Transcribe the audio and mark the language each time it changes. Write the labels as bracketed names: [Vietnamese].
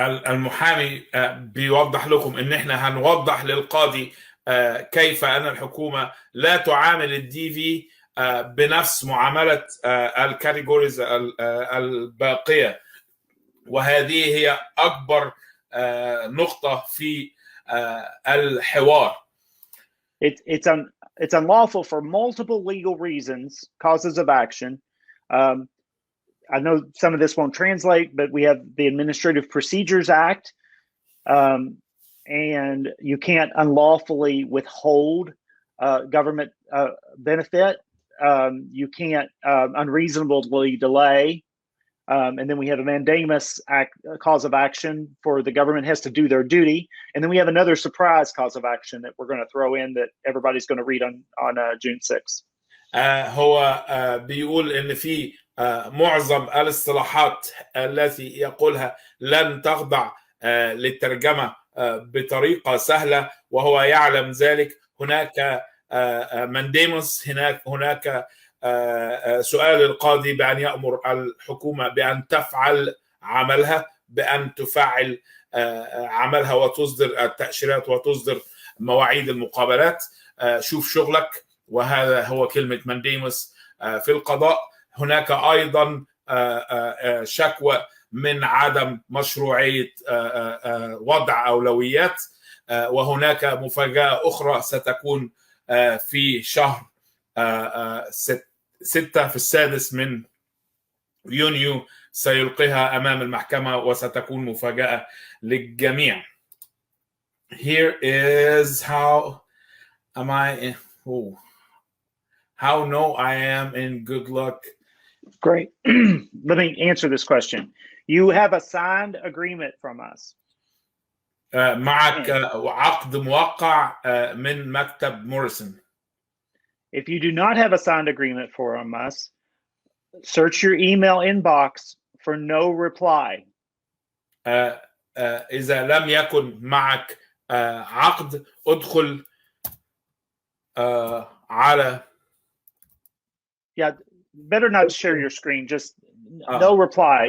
[Arabic] المحامي بيوضح لكم ان احنا هنوضح للقاضي كيف ان الحكومة لا تعامل الدي في بنفس معاملة الكاتيجوريز الباقية، وهذه هي أكبر نقطة في الحوار. [English] It's unlawful for multiple legal reasons, causes of action. I know some of this won't translate, but we have the Administrative Procedures Act, and you can't unlawfully withhold government benefit you can't unreasonably delay. And then we have a mandamus cause of action for the government has to do their duty. And then we have another surprise cause of action that we're going to throw in that everybody's going to read on June 6th. [Arabic] هو بيقول ان في معظم الاصطلاحات التي يقولها لن تخضع للترجمه بطريقه سهله وهو يعلم ذلك. هناك منديموس، هناك سؤال القاضي بأن يأمر الحكومة بأن تفعل عملها، بأن تفعل عملها وتصدر التأشيرات وتصدر مواعيد المقابلات. شوف شغلك، وهذا هو كلمة منديموس في القضاء. هناك أيضا شكوى من عدم مشروعية وضع أولويات، وهناك مفاجأة أخرى ستكون في شهر 6 في السادس من يونيو سيلقيها أمام المحكمة وستكون مفاجأة للجميع. [English] Here is how am I how no I am in good luck. Great. Let me answer this question. You have a signed agreement from us. [Arabic] معك عقد موقع من مكتب موريسون. [English] If you do not have a signed agreement from us, search your email inbox for no reply. [Arabic] إذا لم يكن معك عقد ادخل على [English] better not share your screen, just no reply.